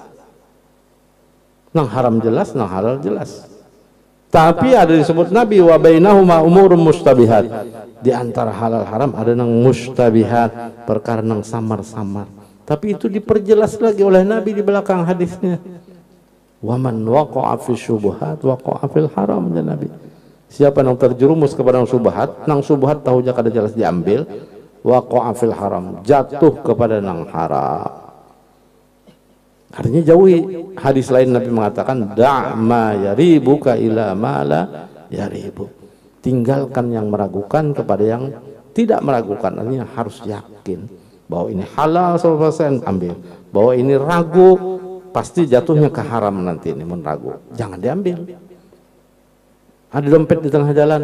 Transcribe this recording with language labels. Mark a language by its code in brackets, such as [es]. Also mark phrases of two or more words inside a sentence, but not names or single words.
[bjn] Nang haram jelas, nang halal jelas. Tapi ada disebut Nabi [ar] وبينهما أمور مشتبهات. [bjn] Di antara halal haram ada nang mustabihat, perkara nang samar-samar. [id] Tapi itu diperjelas lagi oleh Nabi di belakang hadisnya. [ar] ومن وقع في الشبهات وقع في الحرام, ya Nabi. [bjn] Siapa yang terjerumus kepada syubhat, nang syubhat tahu kada jelas diambil, [ar] وقع في الحرام, [bjn] jatuh kepada nang haram. [id] Artinya jauhi. Hadis lain Nabi mengatakan [ar] دع ما يريبك إلى ما لا يريب. [id] Tinggalkan yang meragukan kepada yang tidak meragukan. Artinya harus yakin bahwa ini halal 100% ambil. Bahwa ini ragu pasti jatuhnya ke haram nanti ini, mun ragu. Jangan diambil. Ada dompet di tengah jalan.